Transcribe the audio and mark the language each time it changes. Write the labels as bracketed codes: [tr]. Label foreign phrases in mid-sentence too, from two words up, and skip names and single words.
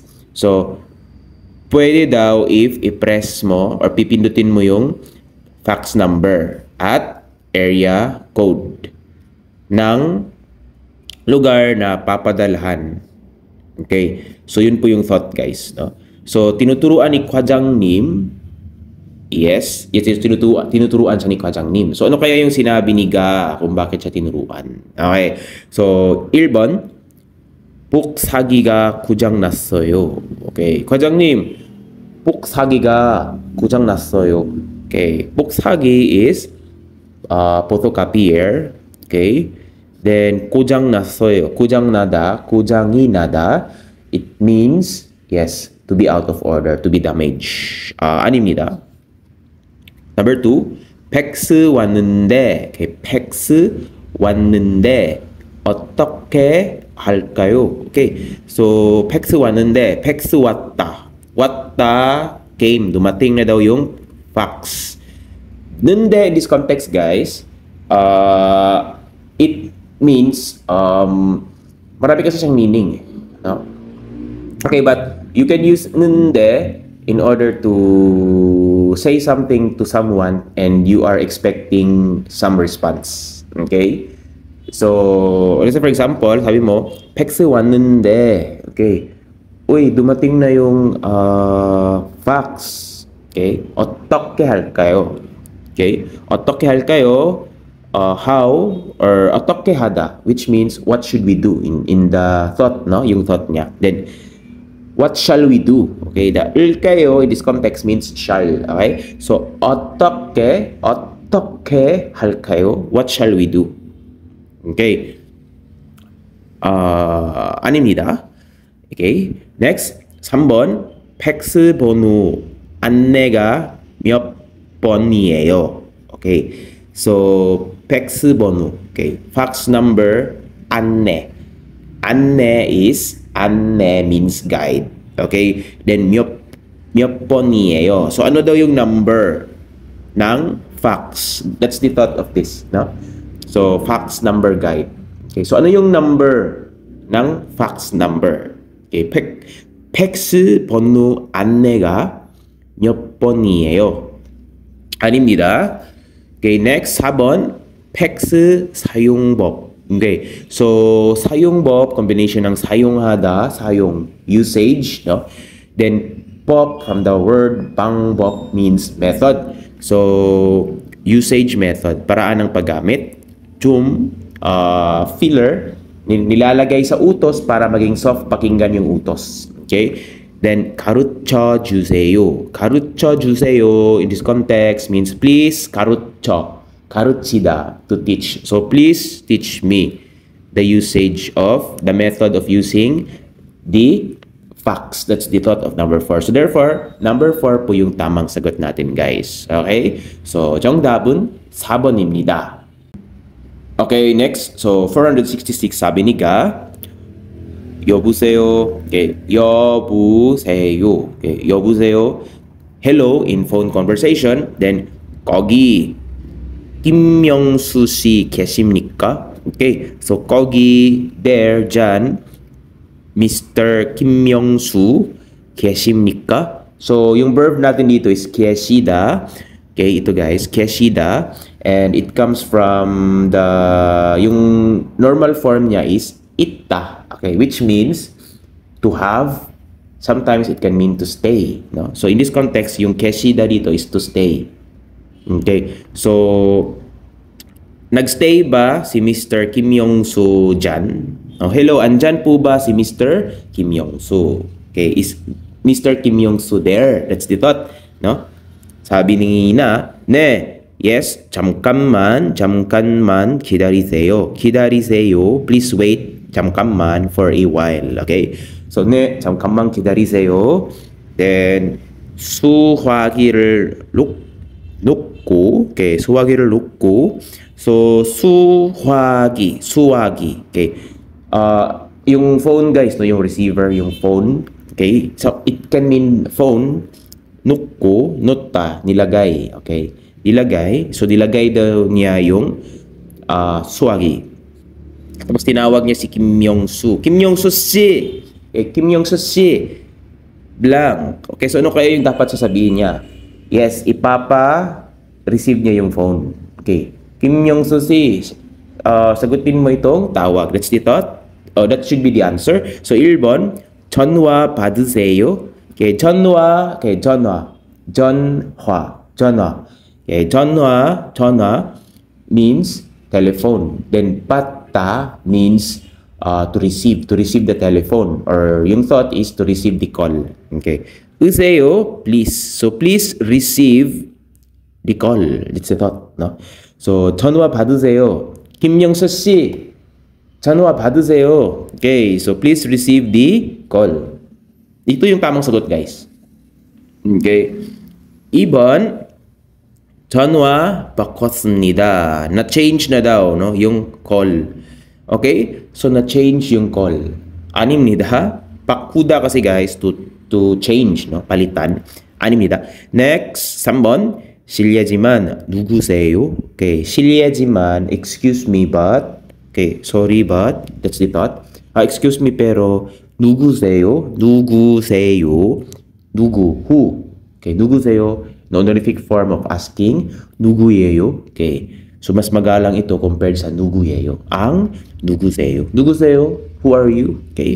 [tl] So pwede daw if i-press mo or pipindutin mo yung fax number at area code ng lugar na papadalhan. Okay, so yun po yung thought guys, no? So tinuturuan ni 과장님, yes, tinuturuan siya ni 과장님. So ano kaya yung sinabi ni Ga kung bakit siya tinuruan? [ko] Okay, so 1번 복사기가 고장났어요. Okay, 과장님, 복사기가 고장났어요. [en] Okay, 복사기 is photocopier. [ko] Okay, then 고장났어요. 고장나다, 고장이 나다. [en] It means, yes, to be out of order, to be damaged. [ko] 아닙니다. Number 2, 팩스 왔는데, okay, 팩스 왔는데 어떻게 할까요? Okay, so 팩스 왔는데, 팩스 왔다. 왔다, [tl] game, dumating na daw yung fax. [en] Nende in this context, guys, it means, [tl] marami kasi siyang meaning. No? [en] Okay, but you can use nende in order to say something to someone and you are expecting some response. Okay? So, let's say for example, [tl] sabi mo, [ko] 팩스 왔는데, [tl] okay, uy, dumating na yung fax. Okay? [ko] 어떻게 할까요? Okay? 어떻게 할까요? [en] How, or [ko] 어떻게 하다, [en] which means what should we do in the thought, no? [tl] Yung thought niya. [en] Then, what shall we do? Okay, the 일까요 in this context means shall. [ko] Okay, so 어떻게 할까요? [en] What shall we do? [ko] Okay, 아닙니다. [en] Okay, next [ko] 3번 팩스 번호 안내가 몇 번이에요? [en] Okay, so [ko] 팩스 번호. [en] Okay, fax number 안내. 안내 is 안내 means guide. Okay? [ko] Then 몇 번이에요. [tl] So ano daw yung number ng fax? [en] That's the thought of this, no? So fax number guide. Okay, so [tl] ano yung [en] number ng fax number? [ko] Okay, 팩스 번호 안내가 몇 번이에요? 아닙니다. [en] Okay, next [ko] 4번 팩스 사용법. Okay, so 사용법, combination ng 사용하다, 사용, [en] usage, no? Then 법 from the word 방법 means method. So usage method, [tl] paraan ng paggamit. [ko] 좀 filler, [tl] nilalagay sa utos para maging soft pakinggan yung utos. [ko] Okay? Then 가르쳐 주세요. 가르쳐 주세요 [en] in this context means please 가르쳐. [ko] 가르치다, [en] to teach. So please teach me the usage of the method of using the facts. That's the thought of number 4. [tl] So therefore, number 4 po yung tamang sagot natin, guys. Okay? [ko] So 정답은 4번입니다. [en] Okay, next. [tl] So 466 sabi ni Ga, 여보세요. [ko] Okay, 여보세요. Okay, 여보세요. [en] Hello in phone conversation. [ko] Then 거기 김명수 씨 계십니까? [en] Okay, so 거기 there dyan Mr. [ko] 김명수 계십니까? [tl] So yung verb natin dito is 계시다. Okay, ito guys, [ko] 계시다, [en] and it comes from the yung normal form niya is 있다. Okay, which means to have. Sometimes it can mean to stay, no? So in this context, [tl] yung 계시다 dito [en] is to stay. Okay, so [tl] nagstay ba si Mr. Kim Yong-soo dyan? Oh, hello, andyan po ba si Mr. [en] Kim Yong-soo? Okay, is Mr. Kim Yong-soo there? That's the thought, no? [tl] Sabi ni [ko] 나, 네, yes, 잠깐만 기다리세요. 기다리세요, [en] please wait, 잠깐만, for a while. Okay, so [ko] 네, 잠깐만 기다리세요. Then 수화기를 놓고, okay, 수화기를 놓고, so 수화기, [tl] okay, yung phone guys, no, yung receiver, yung phone, [en] okay, so it can mean phone, [ko] 놓고, 놓다, [tl] nilagay, okay, nilagay, so nilagay daw niya yung 수화기. Tapos tinawag niya si Kim Yong-soo. Kim Yong-soo si, Kim Yong-soo si, blank. [en] Okay, so [tl] ano kaya yung dapat sasabihin niya? [en] Yes, receive [tl] niya yung phone. Okay, Kim Yong-soo si, sagutin mo itong tawag. [en] That's the thought. Oh, that should be the answer. [ko] So 1번, 전화 받으세요. Okay, 전화, okay, 전화. [en] Okay, 전화 means telephone. Then 받다 means to receive the telephone, or yung thought is to receive the call. Okay, 으세요, please. So please receive the call. That's the thought, no? So [ko] 전화 받으세요. 김영수 씨, 전화 받으세요. [en] Okay, so please receive the call. [tl] Ito yung tamang sagot, guys. [ko] Okay. 2번, 전화 바꿨습니다. [tl] Na-change na daw, no? Yung call. Okay? So, na-change yung call. [ko] 아닙니다. 바꾸다 [tl] kasi, [en] guys, to change, [tl] no? Palitan. [ko] 아닙니다. Next, 3번, 실례지만 누구세요? Okay. 실례지만, [en] excuse me, but. Okay. Sorry, but. That's the thought. Excuse me, [ko] pero 누구세요? 누구? [en] Who? Okay, 누구세요? Honorific form of asking, [ko] 누구예요? [en] Okay. [tl] So mas magalang ito compared sa 누구예요. Ang [ko] 누구세요? 누구세요? [en] Who are you? Okay.